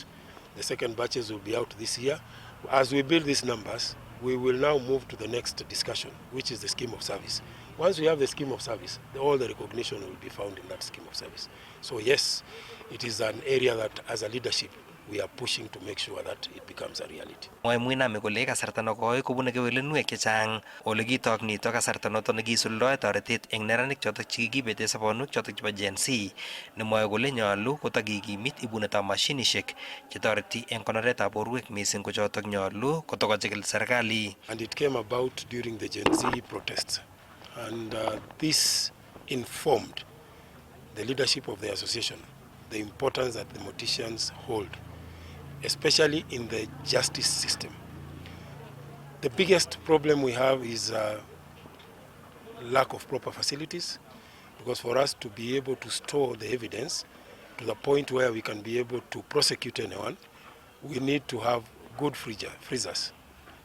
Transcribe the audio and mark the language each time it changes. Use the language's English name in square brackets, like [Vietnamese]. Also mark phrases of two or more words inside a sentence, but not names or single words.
[English] The second batches will be out this year. As we build these numbers, we will now move to the next discussion, which is the scheme of service. Once we have the scheme of service, all the recognition will be found in that scheme of service. So yes, it is an area that as a leadership, we are pushing to make sure that it becomes a reality. [Kalenjin] Mwae Mwinami kole kasarta nekoi kobune kewelinwek chechang ole kitok nito kasarta noto nekisuldoe toretet eng neranik chotok chekikibete sobonwek chotok chebo Gen Z nemwoe kole nyolu kotakikimit ibunetab mashinishek chetoreti eng konoretab borwek missing ko chotok nyolu kotokochikil serikali. [English] And it came about during the Gen Z protests. And this informed the leadership of the association, the importance that the morticians hold, especially in the justice system. The biggest problem we have is lack of proper facilities, because for us to be able to store the evidence to the point where we can be able to prosecute anyone, we need to have good freezers.